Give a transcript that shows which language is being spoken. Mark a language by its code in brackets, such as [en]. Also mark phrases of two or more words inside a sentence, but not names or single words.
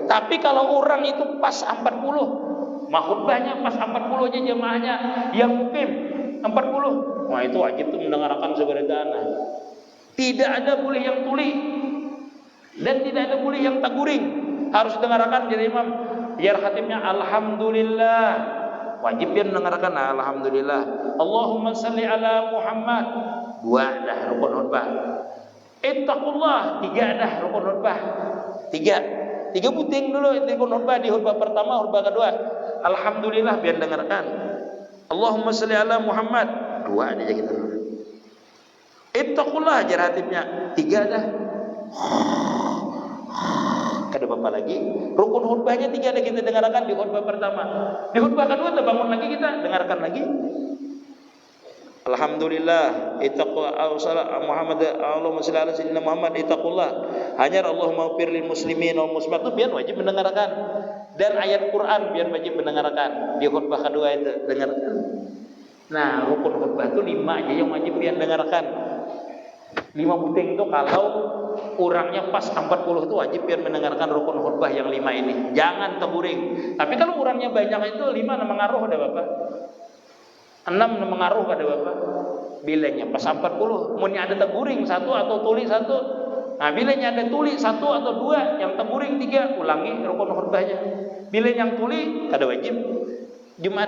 [bjn] Tapi kalau orang itu pas 40 khutbahnya pas 40 aja jemaahnya yang mukim 40. Wah, itu wajib tuh mendengarkan seberadana. Tidak ada boleh yang tuli dan tidak ada boleh yang taguring. Harus dengarkan jadi imam. Biar khatibnya alhamdulillah. Wajib dia mendengarkan alhamdulillah. [ar] اللهم صل على محمد. [bjn] 2 dah rukun khutbah. Ittaqullah. 3 dah rukun khutbah. 3 puting dulu rukun khutbah di khutbah pertama, khutbah kedua. Alhamdulillah biar dengarkan. [ar] اللهم صل على محمد. [bjn] 2 aja gitu. Ittaqullah jar hatibnya. 3 dah. Kada bapak lagi. Rukun khutbahnya 3 dah kita dengarkan di khutbah pertama. Di khutbah kedua kita bangun lagi, kita dengarkan lagi. Alhamdulillah, [ar] اتقوا الله محمد، اللهم صل على سيدنا محمد، اتقوا الله. Hanya اللهم اغفر للمسلمين والمسلمات, [bjn] itu biar wajib mendengarkan. Dan ayat Quran biar wajib mendengarkan. Di khutbah kedua itu dengarkan. Nah, rukun khutbah itu 5 aja yang wajib biar dengarkan. 5 puting itu kalau orangnya pas 40 itu wajib biar mendengarkan rukun khutbah yang 5 ini. Jangan teguring. Tapi kalau orangnya banyak itu 5 mengaruh ada Bapak. 6 mengaruh pada Bapak. Bilanya pas 40, munnya ada teguring 1 atau tuli 1. Nah, bilanya ada tuli 1 atau 2, yang teguring 3, ulangi rukun khutbahnya. Bila yang tuli kada wajib Jumat.